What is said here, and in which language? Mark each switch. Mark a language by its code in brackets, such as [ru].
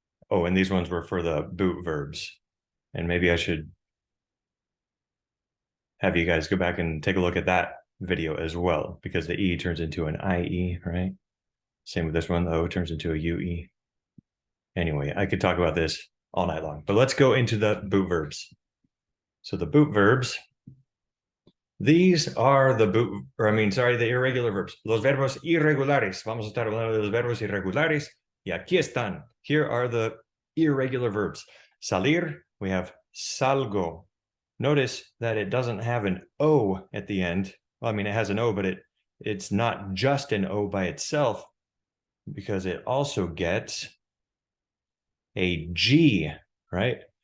[en] Oh, and these ones were for the boot verbs. And maybe I should have you guys go back and take a look at that video as well, because the E turns into an IE, right? Same with this one, the O turns into a UE. Anyway, I could talk about this all night long, but let's go into the boot verbs. So the boot verbs, these are the the irregular verbs. [es] Los verbos irregulares. Vamos a estar hablando de los verbos irregulares. Y aquí están. [en] Here are the irregular verbs. Salir, we have salgo. Notice that it doesn't have an O at the end. Well, I mean, it has an O, but it's not just an O by itself, because it also gets a G, right?